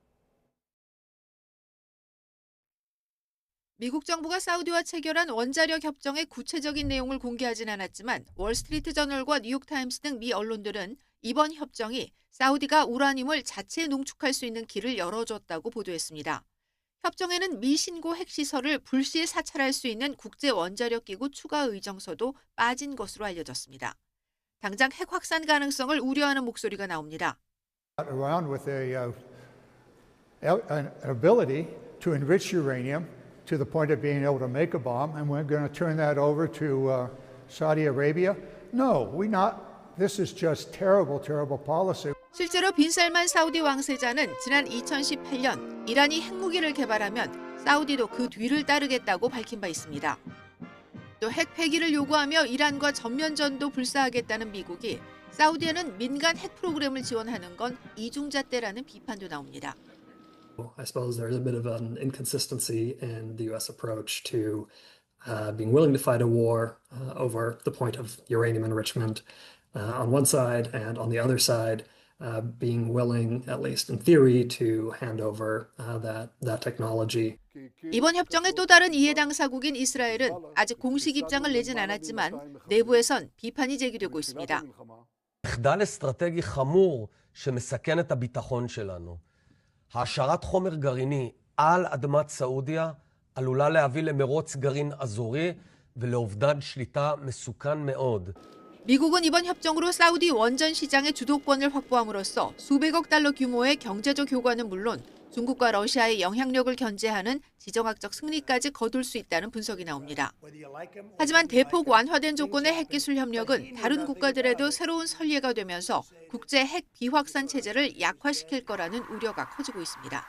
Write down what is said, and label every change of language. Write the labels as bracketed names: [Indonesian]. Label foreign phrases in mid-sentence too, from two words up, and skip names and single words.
[Korean] 미국 정부가 사우디와 체결한 원자력 협정의 구체적인 내용을 공개하진 않았지만 월스트리트 저널과 뉴욕타임스 등 미 언론들은 이번 협정이 사우디가 우라늄을 자체 농축할 수 있는 길을 열어줬다고 보도했습니다. 협정에는 미 신고 핵시설을 불시에 사찰할 수 있는 국제원자력기구 추가 의정서도 빠진 것으로 알려졌습니다. 당장 핵 확산 가능성을 우려하는 목소리가 나옵니다. [English] Around with an ability to enrich uranium to the point of being able to make a bomb, and we're going to turn that over to Saudi Arabia? No, we not. This is just terrible, terrible policy. [Korean] 실제로 빈살만 사우디 왕세자는 지난 2018년 이란이 핵무기를 개발하면 사우디도 그 뒤를 따르겠다고 밝힌 바 있습니다. 또 핵 폐기를 요구하며 이란과 전면전도 불사하겠다는 미국이 사우디에는 민간 핵 프로그램을 지원하는 건 이중잣대라는 비판도 나옵니다. [English] I suppose there's a bit of an inconsistency in the U.S. approach to being willing to fight a war over the point of uranium enrichment on one side, and on the other side, being willing, at least in theory, to hand over that technology. [Korean] 이번 협정의 또 다른 이해 당사국인 이스라엘은 아직 공식 입장을 내진 않았지만 내부에선 비판이 제기되고 있습니다. [Hebrew] מחדל אסטרטגי חמור שמסכן את הביטחון שלנו. העשרת חומר גרעיני על אדמת סעודיה עלולה להביא למרוץ גרעין אזורי ולאובדן שליטה מסוכן מאוד. [Korean] 미국은 이번 협정으로 사우디 원전 시장의 주도권을 확보함으로써 수백억 달러 규모의 경제적 효과는 물론 중국과 러시아의 영향력을 견제하는 지정학적 승리까지 거둘 수 있다는 분석이 나옵니다. 하지만 대폭 완화된 조건의 핵기술 협력은 다른 국가들에도 새로운 선례가 되면서 국제 핵 비확산 체제를 약화시킬 거라는 우려가 커지고 있습니다.